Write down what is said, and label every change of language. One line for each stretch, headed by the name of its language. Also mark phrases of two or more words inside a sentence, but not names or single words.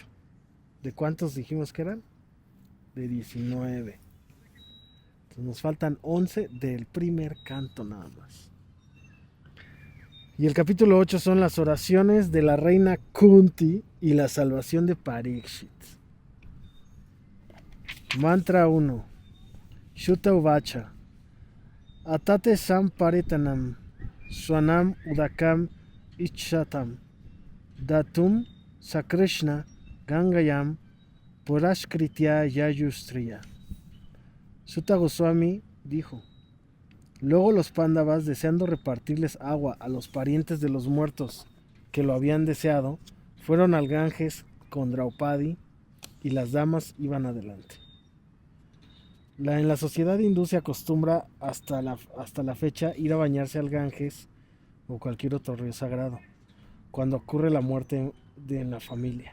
Spanish: ¿De cuántos dijimos que eran? De 19. Entonces nos faltan 11 del primer canto nada más. Y el capítulo 8 son las oraciones de la reina Kunti y la salvación de Parikshit.
Sanskrit: Mantra 1. Shuta Uvacha. Atate Samparitanam Swanam Udakam Ichatam Datum Sakrishna Gangayam Purashkritya Yayustriya.
Spanish: Sutta Goswami dijo: luego los Pándavas, deseando repartirles agua a los parientes de los muertos que lo habían deseado, fueron al Ganges con Draupadi y las damas iban adelante. En la sociedad hindú se acostumbra hasta la fecha ir a bañarse al Ganges o cualquier otro río sagrado cuando ocurre la muerte de la familia.